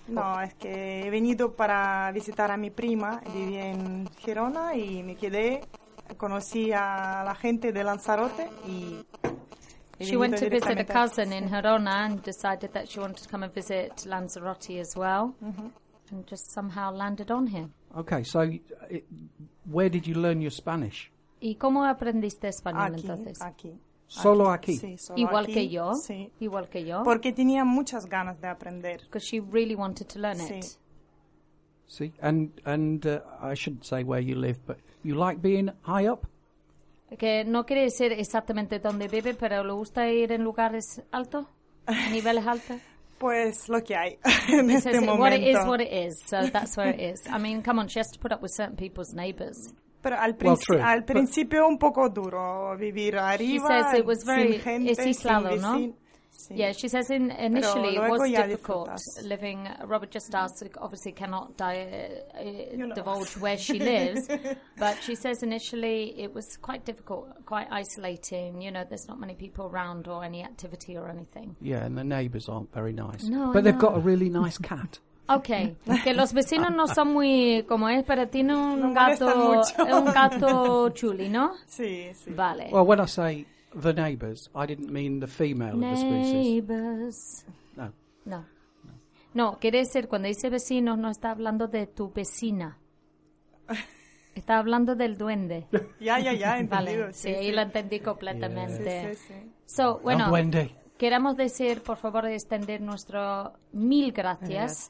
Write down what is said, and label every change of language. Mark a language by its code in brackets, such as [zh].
[es] No, es que he venido para visitar a mi prima, vivía en Girona y me quedé, conocí a la gente de Lanzarote y... [en] She went to visit a cousin in Girona and decided that she wanted to come and visit Lanzarote as well, mm-hmm. and just somehow landed on here. Okay, so where did you learn your Spanish? [es] ¿Y cómo aprendiste español entonces? Aquí. Solo aquí. Sí, solo igual aquí. Que yo. Sí. Igual que yo. Porque tenía muchas ganas de aprender. [en] Because she really wanted to learn [es] sí. [en] it. [es] Sí. [en] And I shouldn't say where you live, but you like being high up? [es] Que no quiere decir exactamente dónde vive, pero le gusta ir en lugares altos, niveles altos. Pues lo que hay en este momento. [en] What it is, what it is. So that's where it is. I mean, come on, she has to put up with certain people's neighbors. [es] Pero al principio un poco duro vivir arriba, [en] she says it was very, [es] sin gente, es aislado, sin vecino. ¿no? Sí. [en] Yeah, she says initially it was difficult living, Robert just asked, obviously cannot divulge where she lives, but she says initially it was quite difficult, quite isolating, you know, there's not many people around or any activity or anything. Yeah, and the neighbours aren't very nice. No, but they've got a really nice cat. [es] Okay, que los vecinos no son muy como es, pero tiene un gato chuli, ¿no? Sí, sí. Vale. [en] Well, when I say the neighbors, I didn't mean the female neighbors. Of the species. Neighbors. No. [es] Quiere decir, cuando dice vecinos, no está hablando de tu vecina. Está hablando del duende. Ya, entendido. Vale. Sí, ahí lo entendí completamente. Sí. [en] So, [es] bueno, duende. Queremos decir, por favor, extender nuestro mil gracias.